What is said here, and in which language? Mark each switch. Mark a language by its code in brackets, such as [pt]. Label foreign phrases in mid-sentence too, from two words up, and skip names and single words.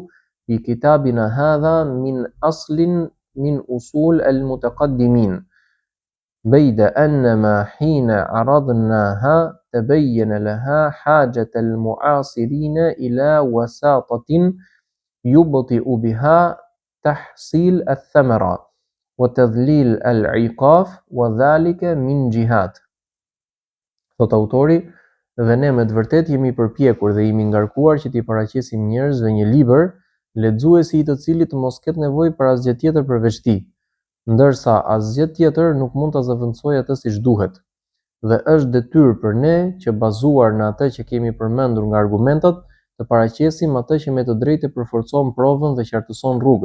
[ar] في كتابنا هذا من أصل من أصول المتقدمين بيد أنما حين عرضناها تبين لها حاجة المعاصرين إلى وساطة يبطئ بها تحصيل الثمرة وتذليل العقاف وذلك من جهات. [sq] Thot autori, dhe ne me të vërtet jemi përpjekur dhe jemi ngarkuar që t'i paraqesim njerëzve një libër, lexuesi i të cilit mos ketë nevojë për asgjë tjetër përveç tij, ndërsa asgjë tjetër nuk mund ta zëvendësojë atë siç duhet. Dhe është detyrë për ne që bazuar në atë që kemi përmendur nga argumentat, të paraqesim atë që me të drejtë përforcon provën dhe qartëson rrugët.